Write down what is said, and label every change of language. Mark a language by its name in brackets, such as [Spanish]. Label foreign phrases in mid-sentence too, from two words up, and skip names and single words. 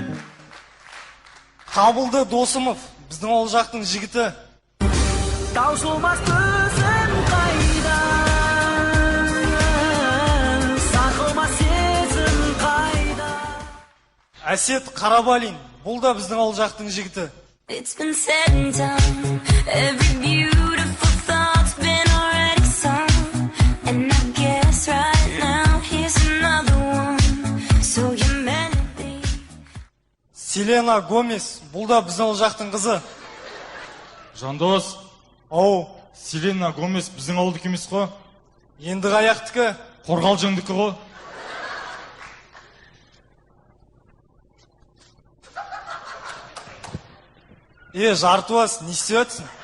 [Kazakh] Табылды Досымов, біздің ол жақтың жігіті. Таусылмас төзім қайда, сақылмас сезім қайда. Әсет Қарабалин, бұл да біздің ол жақтың жігіті. [English] It's been said and done, every beautiful thought's been already sung, and I guess right now here's another one, so you melody. [Kazakh] Селена Гомес, бұл да біздің ол жақтың қызы. Жандос, Ау, Селена Гомес біздің ауылдық емес қой? енді қаяқтікі? Қорғалжыңдікі ғой. Жартуас, не істеп өтсің?